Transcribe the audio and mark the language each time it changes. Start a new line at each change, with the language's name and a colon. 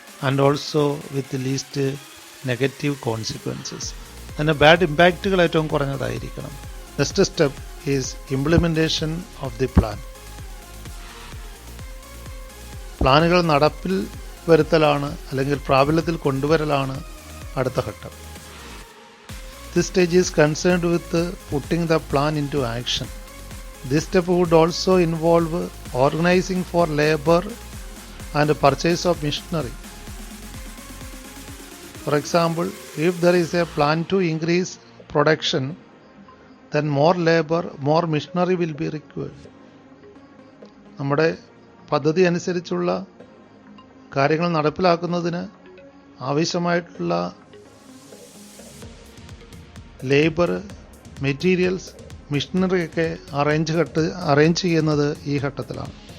English: and also with least negative consequences,
Malayalam: അതിൻ്റെ bad ഇമ്പാക്റ്റുകൾ ഏറ്റവും കുറഞ്ഞതായിരിക്കണം.
English: Next step is implementation of the plan.
Malayalam: പ്ലാനുകൾ നടപ്പിൽ വരുത്തലാണ് അല്ലെങ്കിൽ പ്രാബല്യത്തിൽ കൊണ്ടുവരലാണ് അടുത്ത ഘട്ടം.
English: This stage is concerned with putting the plan into action. This step would also involve organizing for labor and purchase of machinery. For example, if there is a plan to increase production, then more labor, more machinery will be required.
Malayalam: നമ്മുടെ പദ്ധതി അനുസരിച്ചുള്ള കാര്യങ്ങൾ നടപ്പിലാക്കുന്നതിന് ആവശ്യമായിട്ടുള്ള labour, materials, മെഷീനറിയൊക്കെ arrange ചെയ്യുന്നത് ഈ ഘട്ടത്തിലാണ്.